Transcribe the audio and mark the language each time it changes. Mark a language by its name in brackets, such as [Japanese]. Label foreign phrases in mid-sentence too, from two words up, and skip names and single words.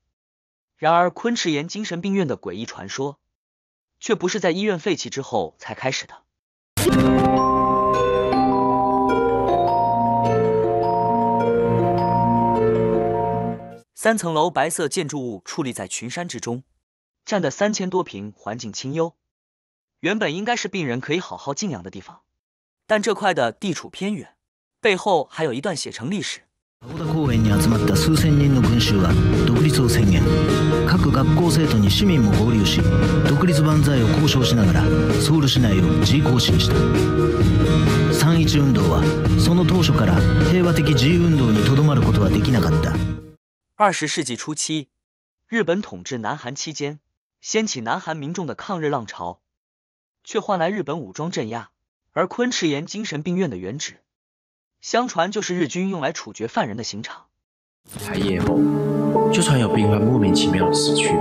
[Chinese] 然而，昆池岩精神病院的诡异传说，却不是在医院废弃之后才开始的。3层楼白色建筑物矗立在群山之中。占地3000多平，环境清幽，原本应该是病人可以好好静养的地方，但这块的地处偏远， 背后还有一段写成历史。 [Japanese] 青田公園に集まった数千人の群衆は独立を宣言。各学校生徒に市民も合流し、独立万歳を交渉しながらソウル市内を G 行進した。3.1運動はその当初から平和的自由運動にとどまることはできなかった。 [Chinese] 20 世纪初期，日本统治南韩期间，掀起南韩民众的抗日浪潮，却换来日本武装镇压。而昆池岩精神病院的原址，相传就是日军用来处决犯人的刑场。开业后，就传有病患莫名其妙的死去。